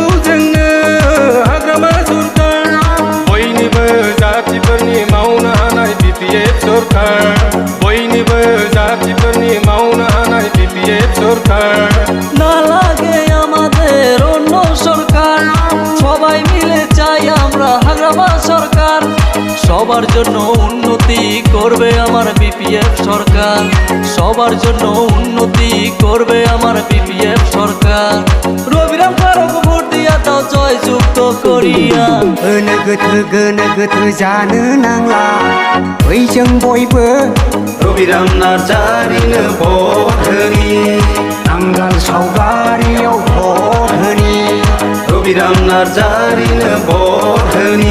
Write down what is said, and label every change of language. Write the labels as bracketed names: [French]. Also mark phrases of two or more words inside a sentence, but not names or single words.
[Bodo] जोंनो हाग्रामा सरकार बयनिबो जातिफोरनि मावनो हानाय BPF सरकार बयनिबो जातिफोरनि मावनो हानाय BPF सरकार [Bangla] না লাগে আমাদের অন্য সরকার সবাই মিলে চাই আমরা হাগ্রামা সরকার সবার জন্য উন্নতি করবে আমার BPF সরকার সবার জন্য উন্নতি করবে আমার BPF সরকার রবিরাম ফারুক ভোট দিয়া দাও জয়যুক্ত করিয়া [Bodo] गोनो गोथो जानो नांला बैजों बयबो रबिराम नार्जारिनो भट होनि नांगाल सावगारियाव भट होनि रबिराम नार्जारिनो भट होनि